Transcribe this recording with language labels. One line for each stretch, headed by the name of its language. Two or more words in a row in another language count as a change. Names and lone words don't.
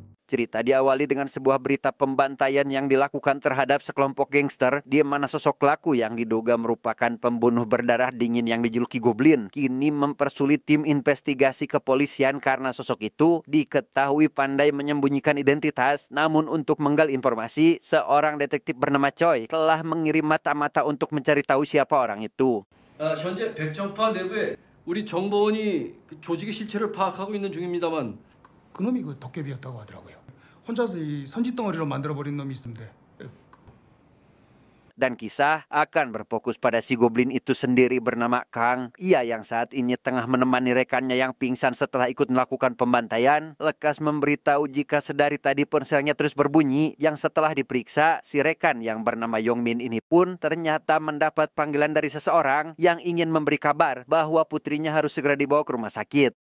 Indonesian: Cerita diawali dengan sebuah berita pembantaian yang dilakukan terhadap sekelompok gangster di mana sosok pelaku yang diduga merupakan pembunuh berdarah dingin yang dijuluki Goblin kini mempersulit tim investigasi kepolisian karena sosok itu diketahui pandai menyembunyikan identitas. Namun untuk menggali informasi, seorang detektif bernama Choi telah mengirim mata-mata untuk mencari tahu siapa orang itu.
Korean: 현재 백정파 내부에 우리 정보원이 조직의 실체를 파악하고 있는 중입니다만 그놈이 그 도깨비였다고 하더라고요. 혼자서 이 선짓덩어리로 만들어버린 놈이 있는데
Indonesian: Dan kisah akan berfokus pada si Goblin itu sendiri bernama Kang. Ia yang saat ini tengah menemani rekannya yang pingsan setelah ikut melakukan pembantaian. Lekas memberitahu jika sedari tadi ponselnya terus berbunyi. Yang setelah diperiksa, si rekan yang bernama Yongmin ini pun ternyata mendapat panggilan dari seseorang yang ingin memberi kabar bahwa putrinya harus segera dibawa ke rumah sakit.